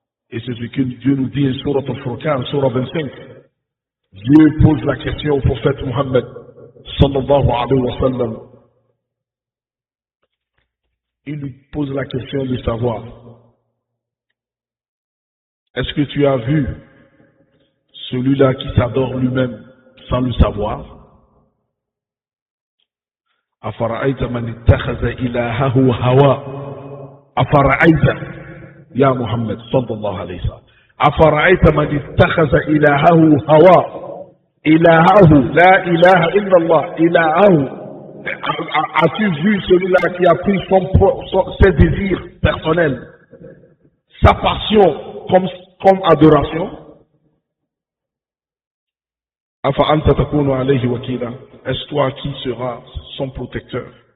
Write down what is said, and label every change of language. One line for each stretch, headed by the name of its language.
French: Et c'est ce que Dieu nous dit en sourate Al-Furqan, sourate 25. Dieu pose la question au prophète Mohammed, sallallahu alayhi wa sallam. Il lui pose la question de savoir, est-ce que tu as vu celui-là qui s'adore lui-même sans le savoir?
Arabic: أفرأيت من اتخذ إلهه هواه أفرأيت يا محمد صلى الله عليه وسلم أفرأيت من اتخذ إلهه هواه Ilahahu, la ilaha illallah, ilahahu.
French: As-tu vu celui-là qui a pris ses désirs personnels, sa passion comme adoration?
Arabic: Afa anta takunu alayhi wakila.
French: Est-ce toi qui seras son protecteur?